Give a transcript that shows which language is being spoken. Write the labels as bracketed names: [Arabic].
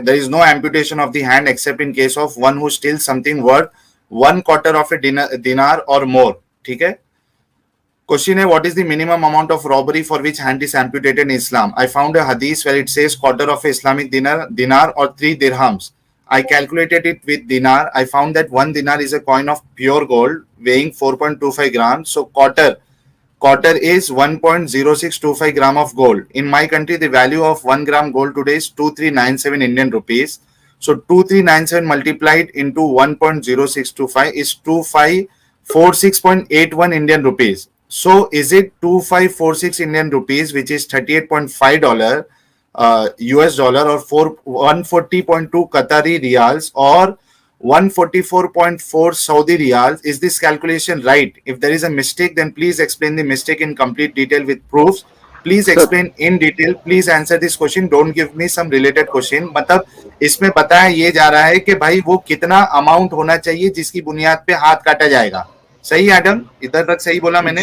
[English] There is no amputation of the hand except in case of one who steal something worth 1/4 of a dinar और more. [Hindi] ठीक है, question है, [English] What is the minimum amount of robbery for which hand is amputated in Islam? I found a hadith where it says quarter of Islamic dinar or 3 dirhams. I calculated it with dinar. I found that 1 dinar is a coin of pure gold weighing 4.25 grams. So quarter is 1.0625 gram of gold. In my country, the value of 1 gram gold today is 2397 Indian rupees. So 2397 multiplied into 1.0625 is 2546.81 Indian rupees. So is it 2546 Indian rupees, which is $38.5, US dollar और 140.2 Qatari riyals और 144.4 Saudi riyals. Is this calculation right? If there is a mistake, then please explain the mistake in complete detail with proofs. Please explain in detail. Please answer this question. Don't give me some related question. [Hindi] मतलब इसमें बताया ये जा रहा है कि भाई वो कितना अमाउंट होना चाहिए जिसकी बुनियाद पे हाथ काटा जाएगा. सही एडम, इधर तक सही बोला मैंने?